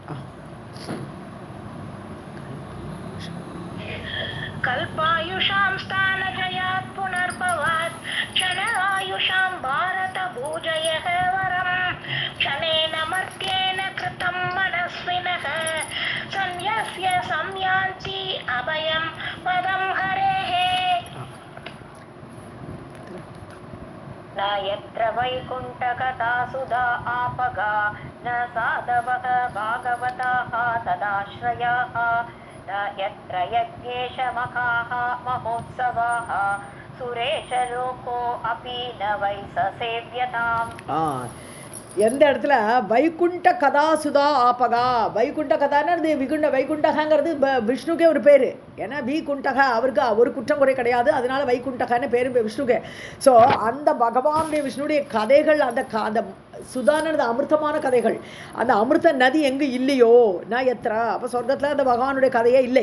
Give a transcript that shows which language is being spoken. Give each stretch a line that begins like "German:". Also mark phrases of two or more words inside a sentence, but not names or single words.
Sanskrit: कल्पायुषाम् स्थानजयात् पुनर्भवात् क्षण आयुषाम् भारत भूजयः वरम् क्षणेन मर्त्येन कृतम् मनस्विनः संन्यस्य संयान्ति अभयम् पदम् हरेः न यत्र वैकुण्ठकथा सुधा आपगा न साधवः भागवताः तदाश्रयाः यत्र यज्ञेशमखाः महोत्सवाः सुरेशलोको अपि न वै स सेव्यताम्.
Tamil: எந்த இடத்துல
Sanskrit: वैकुण्ठ कथासुधा आपगा,
Tamil: வைகுண்ட கதான்னு வைகுண்டகாங்கிறது விஷ்ணுக்கே ஒரு பேர். ஏன்னா குண்டகா அவருக்கு ஒரு குற்றம் குறை கிடையாது, அதனால வைகுண்டகான்னு பேர் விஷ்ணுக்கே. ஸோ அந்த பகவானுடைய விஷ்ணுடைய கதைகள், அந்த சுதானது அமிர்தமான கதைகள், அந்த அமிர்த நதி எங்கே இல்லையோ
Sanskrit: न यत्र,
Tamil: அப்போ சொர்க்கத்தில் அந்த பகவானுடைய கதையே இல்லை.